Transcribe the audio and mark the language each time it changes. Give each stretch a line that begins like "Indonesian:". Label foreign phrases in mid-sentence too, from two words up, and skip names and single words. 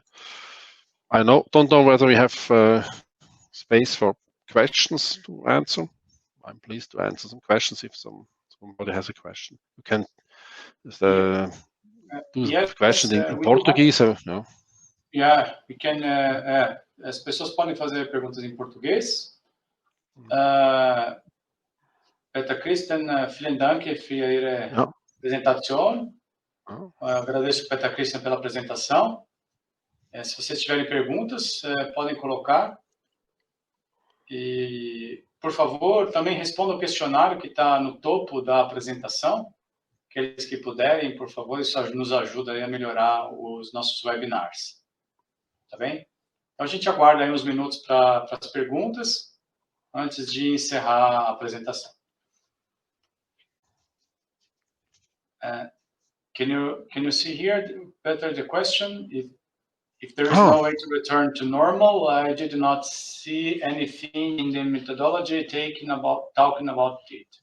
English: I don't know whether we have space for questions to answer. I'm pleased to answer some questions if somebody has a question. You can do the question in Portuguese. No? Yeah, we can.
Portuguese: As pessoas podem fazer perguntas em português.
German: Peter Christen, vielen Dank für Ihre Präsentation.
Portuguese: Agradeço, Peter Christen, pela apresentação. Se vocês tiverem perguntas, podem colocar. E, por favor, também respondam o questionário que está no topo da apresentação. Aqueles que puderem, por favor, isso nos ajuda a melhorar os nossos webinars. Tá bem? Então, a gente aguarda aí uns minutos para as perguntas, antes de encerrar a apresentação.
English: Can you see here better the question? If there is no way to return to normal, I did not see anything in the methodology talking about it.